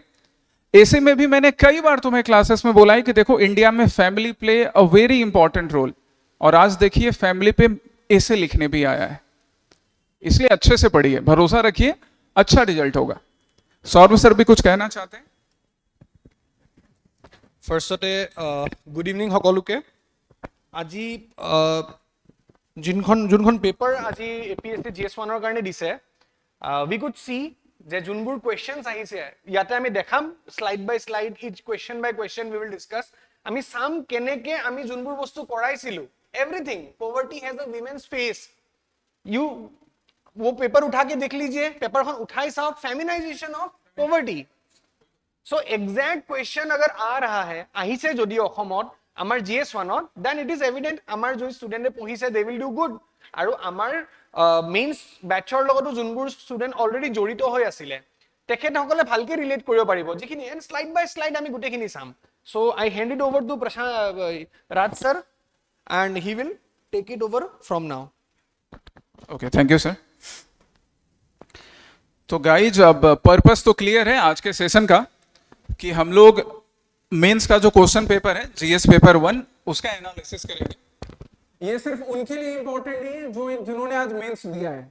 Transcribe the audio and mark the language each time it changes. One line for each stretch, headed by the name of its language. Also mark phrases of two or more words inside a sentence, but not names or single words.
Hindi: एसे में भी मैंने कई बार तुम्हें क्लासेस में बोला है कि देखो, इंडिया में
English: family play a very important role,
Hindi: और आज देखिए फैमिली पे एसे लिखने भी आया है। इसलिए अच्छे से पढ़िए, भरोसा रखिए, अच्छा रिजल्ट होगा। सौरभ सर भी कुछ कहना चाहते हैं?
Assamese: ফাৰ্ষ্টতে
English: good evening
Assamese: সকলোকে। আজি যোনখন পেপাৰ আজি এপিএছচি জিএছ ওৱানৰ কাৰণে দিছে,
English: we could see
Assamese: যে যোনবোৰ কুৱেশ্যনছ আহিছে ইয়াতে আমি দেখাম
English: slide by slide, each question by question we will discuss.
Assamese: আমি চাম কেনেকে আমি যোনবোৰ বস্তু কৰাইছিলো,
English: everything poverty has a women's face.
Hindi: यू वो पेपर उठा के देख लीजिए, पेपरখন उठाई
English: south feminisation of poverty.
Hindi: सो
English: exact question
Hindi: अगर आ रहा है
Assamese: আহিছে যদি অসমত আমাৰ জিএছ ওৱানত,
English: then it is evident
Assamese: আমাৰ যোন ষ্টুডেণ্টে পঢ়িছে
English: they will do good.
Assamese: আৰু আমাৰ মেইনছ বেটছৰ লগতো যোনবোৰ ষ্টুডেণ্ট অলৰেডি জড়িত হৈ আছিলে তেখেতসকলে ভালকে ৰিলেট কৰিব পাৰিব, যিখিনি
English: and slide by slide
Assamese: আমি গোটেইখিনি চাম।
English: so I hand it over to Raj sir and he will take it over from now. OK, thank you sir.
Hindi: तो गाइज, अब पर्पस तो क्लियर है आज के सेशन का कि हम लोग मेंस का जो
English: question paper
Hindi: है
English: GS paper one,
Hindi: उसका एनालिसिस करेंगे। ये सिर्फ उनके लिए इंपॉर्टेंट नहीं है जो जिन्होंने आज मेंस दिया है।